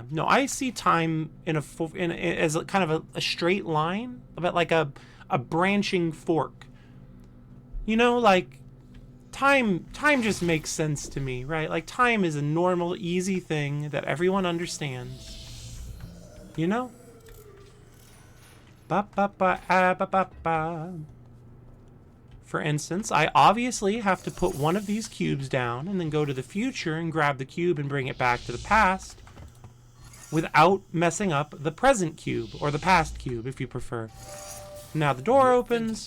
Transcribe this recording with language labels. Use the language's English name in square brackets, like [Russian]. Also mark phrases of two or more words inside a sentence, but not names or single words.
[English] No, I see time as a kind of a straight line, a bit like a branching fork. You know, like time just makes sense to me, right? Like, time is a normal, easy thing that everyone understands. You know? Ba ba ba ah, ba ba ba. For instance, I obviously have to put one of these cubes down and then go to the future and grab the cube and bring it back to the past without messing up the present cube, or the past cube if you prefer. Now the door opens.